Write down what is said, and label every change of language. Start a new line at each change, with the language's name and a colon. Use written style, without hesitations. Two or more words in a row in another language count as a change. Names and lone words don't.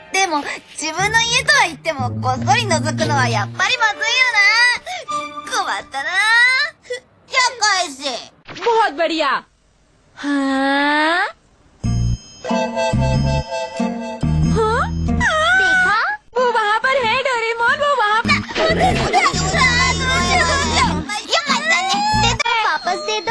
Japanese: も自分の家とは言ってもこっそり覗くのはやっぱりまずいよな。困ったな。じゃあ返せ。
Hindi: बहुत बढ़िया। हाँ? हाँ? देखा? वो वहाँ पर है डोरेमोन, वो वहाँ पर। वापस दे दो।